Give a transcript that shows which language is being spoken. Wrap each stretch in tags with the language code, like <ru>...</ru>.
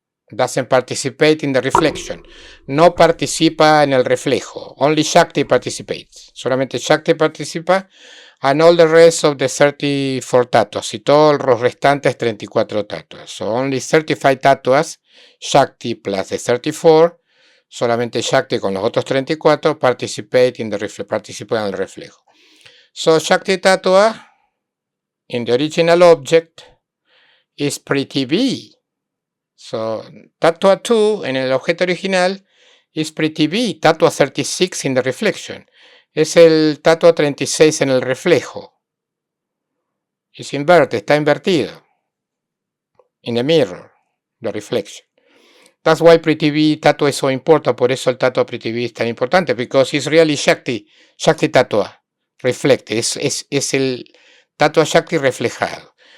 <en>Doesn't participate in the reflection.</en> <es>No participa en el reflejo.</es> <en>Only Shakti participates.</en> <es>Solamente Shakti participa.</es> <en>And all the rest of the 34 tattvas.</en> <es>Y todos los restantes 34 tattvas.</es> <en>So only 35 tattvas, Shakti plus the 34.</en> <es>Solamente Shakti con los otros 34 participa en el reflejo.</es> <en>So Shakti tattva in the original object is Prithivi.</en> <es>So tattva 2 en el objeto original is Prithivi.</es> <en>Tattva 36 in the reflection.</en> <es>Es el tattva 36 en el reflejo.</es> <en>It's inverted,</en> <es>está invertido.</es> <en>In the mirror, the reflection. That's why Prithivi tattva is so important.</en> <es>Por eso el tattva Prithivi es tan importante.</es> <en>Because it's really Shakti tattva. Reflecte.</en> <es>Es el tattva Shakti reflejado.</es>